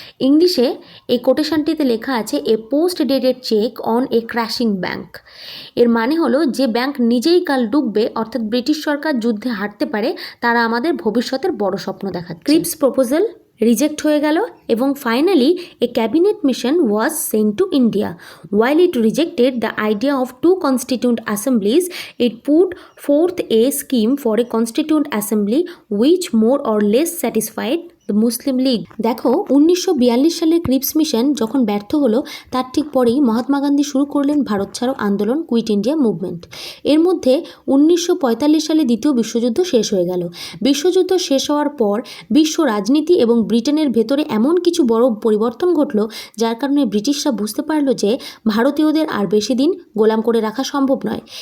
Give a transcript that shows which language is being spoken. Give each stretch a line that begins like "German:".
Bangla: ইংলিশে এই কোটেশনটিতে লেখা আছে
English: A post dated cheque on a crashing bank.
Bangla: এর মানে হলো যে ব্যাংক নিজেই কাল ডুববে, অর্থাৎ ব্রিটিশ সরকার যুদ্ধে হারতে পারে, তারা আমাদের ভবিষ্যতের বড় স্বপ্ন দেখাচ্ছে।
English: Cripps proposal reject
Bangla: হয়ে গেল এবং
English: Finally a cabinet mission was sent to India. While it rejected the idea of two constituent assemblies, it put forth a scheme for a constituent assembly which more or less satisfied the Muslim League.
Bangla: দেখো 1942 সালে Cripps mission যখন ব্যর্থ হলো, তার ঠিক পরেই মহাত্মা গান্ধী শুরু করলেন ভারত ছাড়ো আন্দোলন, কুইট ইন্ডিয়া মুভমেন্ট। এর মধ্যে 1945 সালে দ্বিতীয় বিশ্বযুদ্ধ শেষ হয়ে গেল। বিশ্বযুদ্ধ শেষ হওয়ার পর বিশ্ব রাজনীতি এবং ব্রিটেনের ভেতরে এমন কিছু বড় পরিবর্তন ঘটল, যার কারণে ব্রিটিশরা বুঝতে পারল যে ভারতীয়দের আর বেশি দিন গোলাম করে রাখা সম্ভব নয়।